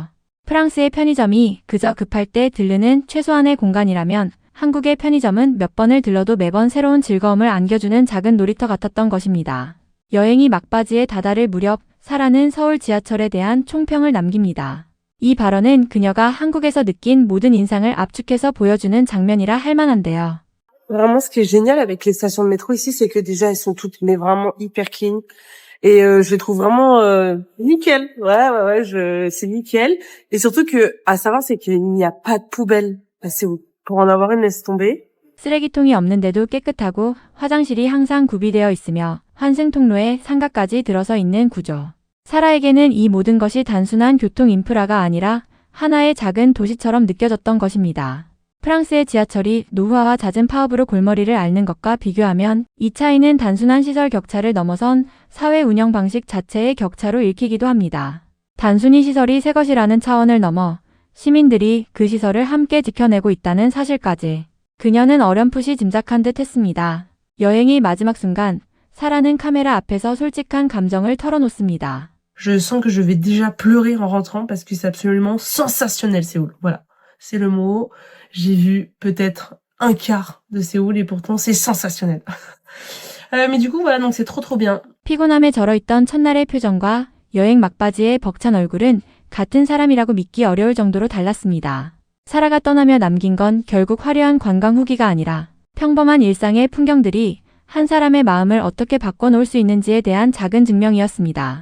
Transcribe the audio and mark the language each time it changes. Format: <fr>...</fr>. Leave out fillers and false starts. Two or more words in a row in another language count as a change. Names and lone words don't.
<ko>프랑스의 편의점이 그저 급할 때 들르는 최소한의 공간이라면 한국의 편의점은 몇 번을 들러도 매번 새로운 즐거움을 안겨주는 작은 놀이터 같았던 것입니다. 여행이 막바지에 다다를 무렵 사라는 서울 지하철에 대한 총평을 남깁니다. 이 발언은 그녀가 한국에서 느낀 모든 인상을 압축해서 보여주는 장면이라 할 만한데요.</ko> <fr>Vraiment, ce qui est génial avec les stations de métro ici, c'est que déjà, elles sont toutes, mais vraiment hyper clean. Et je les trouve vraiment nickel. Ouais, c'est nickel. Et surtout que, à savoir, c'est qu'il n'y a pas de poubelle. Bah, c'est pour en avoir une, laisse tomber.</fr> <ko>쓰레기통이 없는데도 깨끗하고 화장실이 항상 구비되어 있으며 환승 통로에 상가까지 들어서 있는 구조. 사라에게는 이 모든 것이 단순한 교통 인프라가 아니라 하나의 작은 도시처럼 느껴졌던 것입니다. 프랑스의 지하철이 노후화와 잦은 파업으로 골머리를 앓는 것과 비교하면 이 차이는 단순한 시설 격차를 넘어선 사회 운영 방식 자체의 격차로 읽히기도 합니다. 단순히 시설이 새 것이라는 차원을 넘어 시민들이 그 시설을 함께 지켜내고 있다는 사실까지 그녀는 어렴풋이 짐작한 듯 했습니다. 여행의 마지막 순간 사라는 카메라 앞에서 솔직한 감정을 털어놓습니다.</ko> <fr>Je sens que je vais déjà pleurer en rentrant parce que c'est absolument sensationnel, Séoul. Voilà, c'est le mot. J'ai vu peut-être un quart de Séoul et pourtant c'est sensationnel. Mais du coup, voilà, donc c'est trop bien.</fr> <ko>피곤함에 절어있던 첫날의 표정과 여행 막바지의 벅찬 얼굴은 같은 사람이라고 믿기 어려울 정도로 달랐습니다. 사라가 떠나며 남긴 건 결국 화려한 관광 후기가 아니라 평범한 일상의 풍경들이 한 사람의 마음을 어떻게 바꿔놓을 수 있는지에 대한 작은 증명이었습니다.</ko>